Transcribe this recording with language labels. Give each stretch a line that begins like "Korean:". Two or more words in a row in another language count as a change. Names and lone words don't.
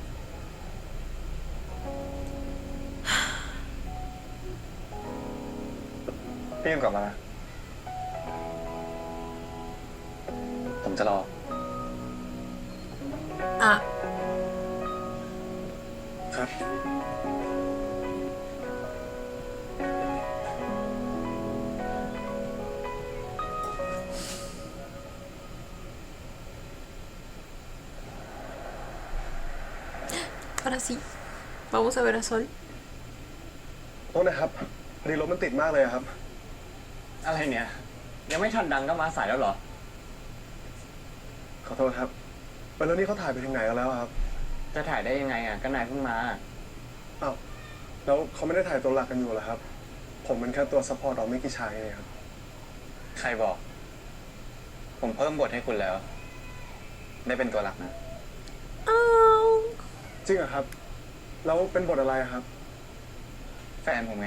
Thai: พี่ยังกลับมานะผมจะรอ อ่ะ ครับ
Spanish: ahora sí vamos a ver a Sol
Thai: โทษนะครับพอดีรถมันติดมากเลยอะครับ อะไรเนี่ย ยังไม่ทันดังก็มาสายแล้วเหรอ ขอโทษครับแล้วนี่เขาถ่ายไปถึงไหนกันแล้วอะครับ จะถ่ายได้ยังไงอ่ะก็นายเพิ่งมา อ้าวแล้วเขาไม่ได้ถ่ายตัวหลักกันอยู่เหรอครับ ผมเป็นแค่ตัวซัพพอร์ตเราไม่กี่ฉากเองครับ ใครบอก ผมเพิ่มบทให้คุณแล้ว ได้เป็นตัวหลักนะ อ้าว จริงเหรอครับ แล้วเป็นบทอะไรอะครับ แฟนผมไง